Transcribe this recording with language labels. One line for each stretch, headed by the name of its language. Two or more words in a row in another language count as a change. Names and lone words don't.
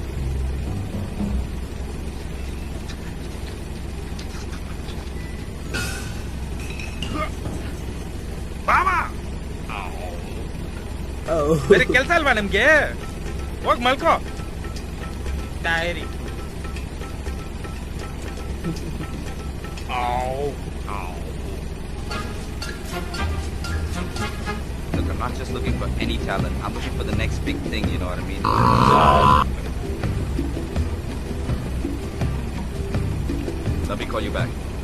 Kannada: ಬಾವಾ
Hindi: आओ
Kannada: ಬೇರೆ ಕೆಲಸ ಅಲ್ವಾ ನಿಮ್ಗೆ? ಹೋಗ್ ಮಲ್ಕೋ. ಡೈರಿ.
English: Look, I'm not just looking for any talent. I'm looking for the next big thing, you know what I mean? Let me call you back.